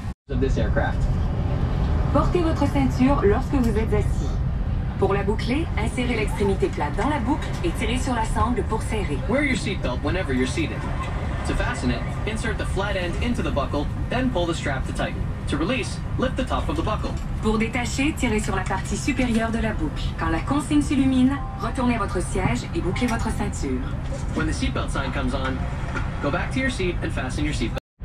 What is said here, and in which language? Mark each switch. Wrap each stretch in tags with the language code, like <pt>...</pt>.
<en>of this aircraft.</en> <fr>Portez votre ceinture lorsque vous êtes assis. Pour la boucler, insérez l'extrémité plate dans la boucle et tirez sur la sangle pour serrer.</fr> <en>Wear your seatbelt whenever you're seated. To fasten it, insert the flat end into the buckle, then pull the strap to tighten. To release, lift the top of the buckle.</en> <fr>Pour détacher, tirez sur la partie supérieure de la boucle. Quand la consigne s'illumine, retournez à votre siège et bouclez votre ceinture.</fr> <en>When the seatbelt sign comes on, go back to your seat and fasten your seatbelt.</en>